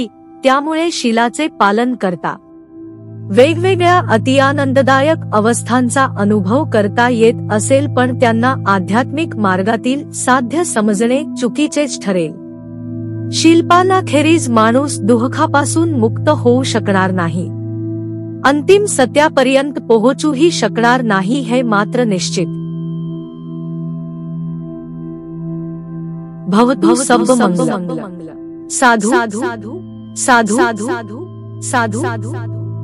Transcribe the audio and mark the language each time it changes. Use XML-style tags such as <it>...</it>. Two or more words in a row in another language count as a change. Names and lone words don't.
<mr>त्यामुळे शीलाचे पालन करता वेगवेगळ्या अतिआनंददायक अवस्थांचा अनुभव करता येत असेल, पण त्यांना आध्यात्मिक मार्गातील साध्य समजणे चुकीचेच ठरेल. शीलपालनाखेरीज माणूस दुःखापासून मुक्त होऊ शकणार नाही. अंतिम सत्यापर्यंत पोहोचूही शकणार नाही हे मात्र निश्चित.</mr> <pi>भवतु सर्वमंगलम्. साधु साधु साधु साधु साधु साधु.</pi>